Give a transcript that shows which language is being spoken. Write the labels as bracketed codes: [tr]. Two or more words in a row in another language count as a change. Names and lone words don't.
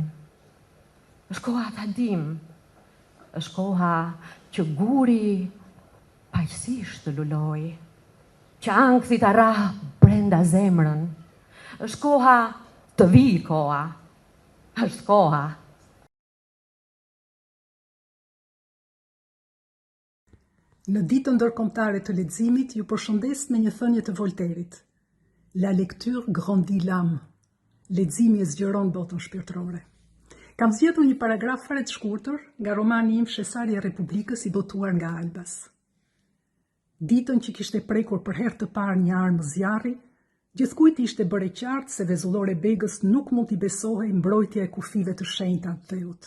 [sq] Është koha ta dim, është koha që guri paqësisht të luloj, që ankthi ta rrah brenda zemrën. Është koha të vijë koha, është koha. Në ditën ndërkombëtare të leximit ju përshëndes me një thënie të Voltairit. [fr] La lecture grandit l'âme. [sq] Leximi e zgjeron botën shpirtërore. Kam zgjedhur një paragraf fare të shkurtër nga romani im Shesari e Republikës i botuar nga Albas. Ditën që kishte prekur për herë të parë një armë zjarri, gjithkujt ishte bërë qartë se Vezullore Begës nuk mund t'i besohej mbrojtja e kufive të shenjta të dheut.